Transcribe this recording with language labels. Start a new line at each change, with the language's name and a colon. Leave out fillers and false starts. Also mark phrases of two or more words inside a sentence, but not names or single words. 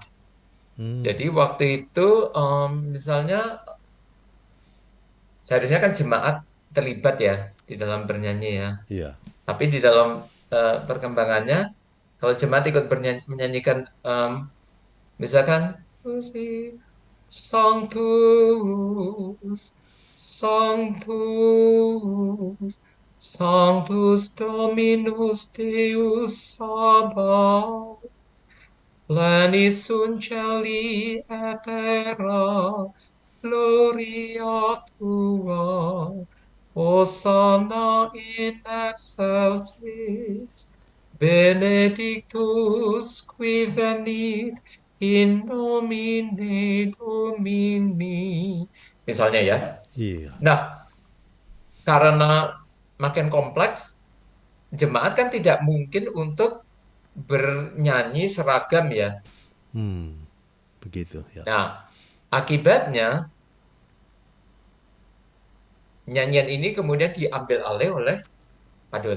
Indonesian: Mm. Jadi waktu itu misalnya seharusnya kan jemaat terlibat ya di dalam bernyanyi ya. Iya. Tapi di dalam perkembangannya, kalau jemaat ikut menyanyikan, misalkan,
Latin: Sanctus, Sanctus, Sanctus Dominus Deus Sabaoth, Lenis Unceli et terra, Gloria Tua, Hosanna in excelsis, Benedictus qui venit in nomine Domini.
Indonesian: Misalnya ya. Iya. Nah, karena makin kompleks, jemaat kan tidak mungkin untuk bernyanyi seragam ya. Hmm, begitu ya. Nah, akibatnya nyanyian ini kemudian diambil alih oleh paduan